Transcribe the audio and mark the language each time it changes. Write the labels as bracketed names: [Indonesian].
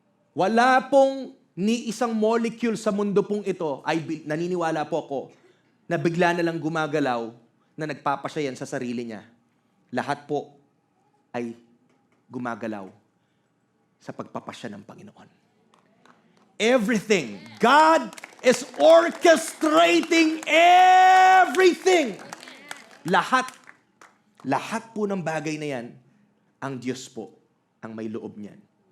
[Filipino] Wala pong ni isang molecule sa mundo pong ito, naniniwala po ako, na bigla na lang gumagalaw na nagpapasya yan sa sarili niya. Lahat po ay gumagalaw sa pagpapasya ng Panginoon. [English] Everything. God is orchestrating everything. [Filipino] Lahat po ng bagay na yan, ang Diyos po ang may loob niyan.